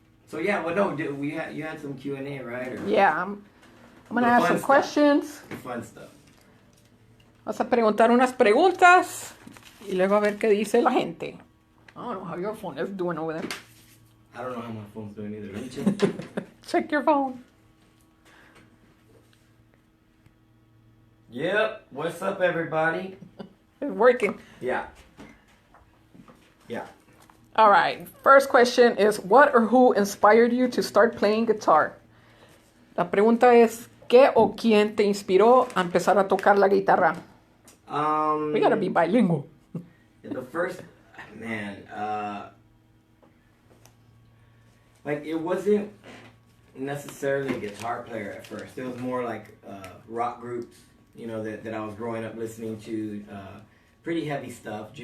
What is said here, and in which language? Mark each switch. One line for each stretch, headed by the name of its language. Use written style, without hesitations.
English: So yeah, well, no, you had some Q&A, right? Or Yeah, I'm going to ask some questions. The fun stuff.
Spanish: Vas a preguntar unas preguntas y luego a ver qué dice la gente.
English: I don't know how your phone is doing over there. I don't know how my phone's doing either. Let me check. Check your phone. Yep. What's up, everybody? It's working. Yeah. Yeah. All right. First question is, what or who inspired you to start playing guitar?
Spanish: La pregunta es, ¿qué o quién te inspiró a empezar a tocar la guitarra?
English: We gotta be bilingual. The first, man, like, it wasn't necessarily a guitar player at first. It was more like rock groups, you know, that I was growing up listening to. Pretty heavy stuff.